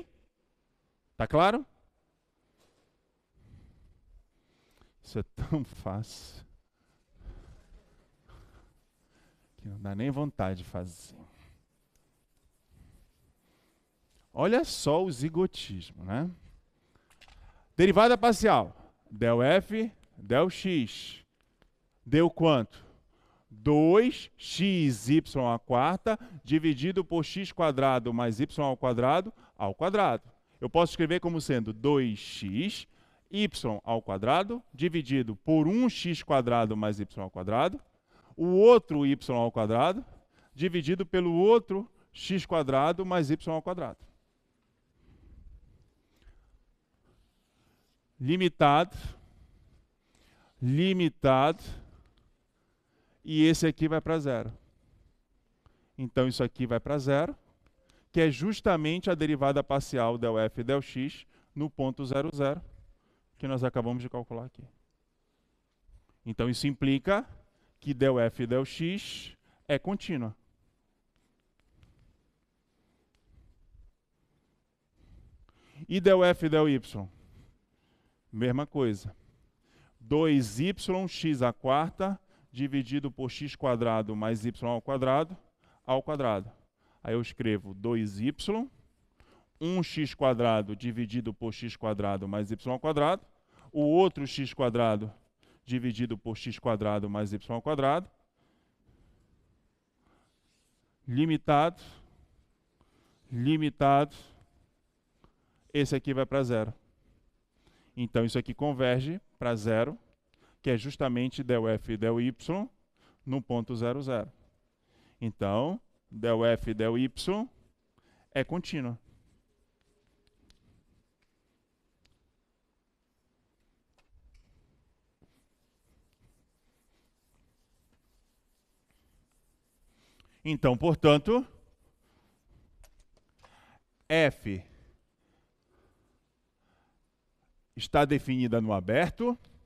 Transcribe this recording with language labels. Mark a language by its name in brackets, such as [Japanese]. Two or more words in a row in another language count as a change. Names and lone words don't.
[Portuguese] Tá claro? Isso é tão fácil. Não dá nem vontade de fazer. Olha só o zigotismo, né? Derivada parcial. Del F, del X. Deu quanto? 2xy² dividido por x² mais y² ao quadrado. Eu posso escrever como sendo 2x y² dividido por 1x² mais y², o outro y² dividido pelo outro x² mais y². Limitado, limitado, e esse aqui vai para zero. Então isso aqui vai para zero, que é justamente a derivada parcial del f del x no ponto 0, 0, que nós acabamos de calcular aqui. Então isso implica que del f del x é contínua. E del f del y? Mesma coisa. 2yx² dividido por x² mais y² ao quadrado. Aí eu escrevo 2y, 1x² dividido por x² mais y², o outro x² dividido por x² mais y², limitado, limitado, esse aqui vai para zero. Então isso aqui converge para zero, que é justamente del f del y no ponto 0, 0. Então, del f del y é contínua. Então, portanto, f está definida no aberto.